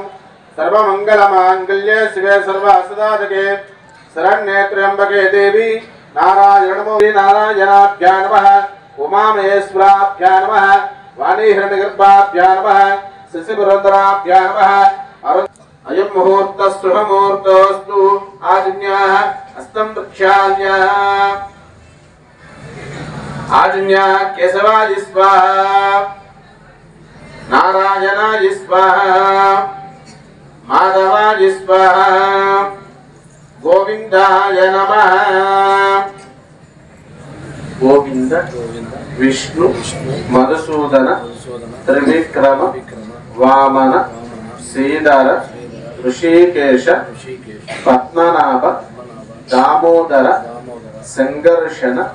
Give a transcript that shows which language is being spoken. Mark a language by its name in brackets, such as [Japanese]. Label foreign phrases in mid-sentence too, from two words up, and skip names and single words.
[Sanskrit] సర్వమంగళమాంగళ్యే శివే సర్వాసదాతకే శరణ్యే త్ర్యంబకే దేవి నారాయణాభ్యా నమః. ఉమామహేశ్వరాభ్యా నమః. వాణీహిరణ్యగర్భాభ్యా నమః. శశిపురంధరాభ్యా నమః. అయం ముహూర్త శుభముహూర్తోస్తు. ఆదిన్యాః హస్తం ప్రక్షాళ్యాః. आजन्या केशवाय स्वाहा, नारायणाय स्वाहा, माधवाय स्वाहा, गोविंदाय नमः. गोविंद विष्णु मधुसूदन त्रिविक्रम वामन श्रीधर ऋषिकेश पद्मनाभ दामोदर संघर्षण.